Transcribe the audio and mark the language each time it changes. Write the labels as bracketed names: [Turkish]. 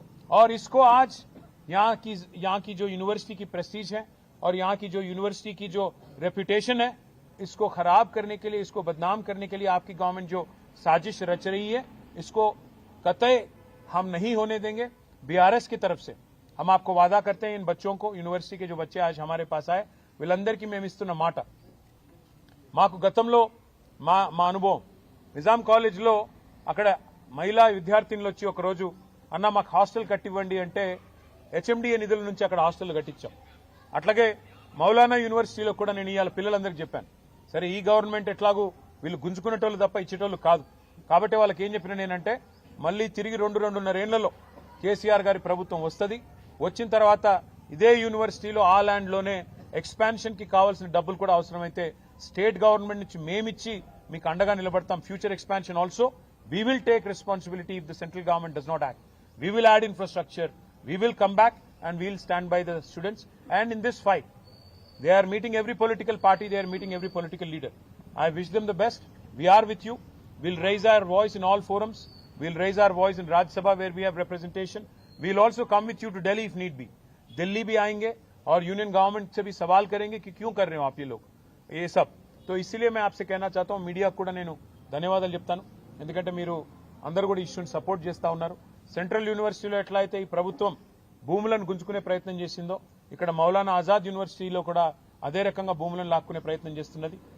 [Hindi] और इसको आज यहां की जो यूनिवर्सिटी की प्रेस्टीज है और यहां की जो यूनिवर्सिटी की जो रेपुटेशन है, इसको खराब करने के लिए, इसको बदनाम करने के लिए आपकी गवर्नमेंट जो साजिश रच रही है, इसको कतई हम नहीं होने देंगे। बीआरएस की तरफ से हम आपको वादा करते हैं, इन बच्चों को, यूनिवर्सिटी के जो बच्चे आज हमारे पास आए, [Telugu] వీళ్ళందరికీ మేము ఇస్తున్న మాట, మాకు గతంలో మా అనుభవం నిజాం కాలేజ్లో అక్కడ మహిళా విద్యార్థినులు వచ్చి ఒక రోజు అన్న మాకు హాస్టల్ కట్టివ్వండి అంటే హెచ్ఎండిఏ నిధుల నుంచి అక్కడ హాస్టల్ కట్టించాం. అట్లాగే మౌలానా యూనివర్సిటీలో కూడా నేను ఇవాళ పిల్లలందరికీ చెప్పాను, సరే ఈ గవర్నమెంట్ ఎట్లాగూ వీళ్ళు గుంజుకునేటోళ్ళు తప్ప ఇచ్చేటోళ్ళు కాదు, కాబట్టి వాళ్ళకి ఏం చెప్పిన నేనంటే మళ్ళీ తిరిగి 2-2.5 ఏళ్లలో కేసీఆర్ గారి ప్రభుత్వం వస్తుంది, వచ్చిన తర్వాత ఇదే యూనివర్సిటీలో ఆ ల్యాండ్ లోనే ఎక్స్పాన్షన్ కి కావాల్సిన డబ్బులు కూడా అవసరమైతే స్టేట్ గవర్నమెంట్ నుంచి మేమిచ్చి మీకు అండగా నిలబడతాం. [English] Future expansion also we will take responsibility if the central government does not act. We will add infrastructure, we will come back and we will stand by the students. And in this fight they are meeting every political party, they are meeting every political leader. I wish them the best. We are with you. We'll raise our voice in all forums. We'll raise our voice in Rajya Sabha where we have representation. We'll also come with you to Delhi if need be. [Hindi] Delhi भी आएंगे और union government से भी सवाल करेंगे कि क्यों कर रहे हो आप ये लोग ये सब. तो इसलिए मैं आपसे कहना चाहता हूं, [Telugu] మీడియా కూడా నేను ధన్యవాదాలు చెప్తాను, ఎందుకంటే మీరు అందరూ కూడా ఇష్యూని సపోర్ట్ చేస్తా ఉన్నారు. సెంట్రల్ యూనివర్సిటీలో ఎట్లా అయితే ఈ ప్రభుత్వం భూములను గుంజుకునే ప్రయత్నం చేసిందో, ఇక్కడ మౌలానా ఆజాద్ యూనివర్సిటీలో కూడా అదే రకంగా భూములను లాక్కునే ప్రయత్నం చేస్తున్నది.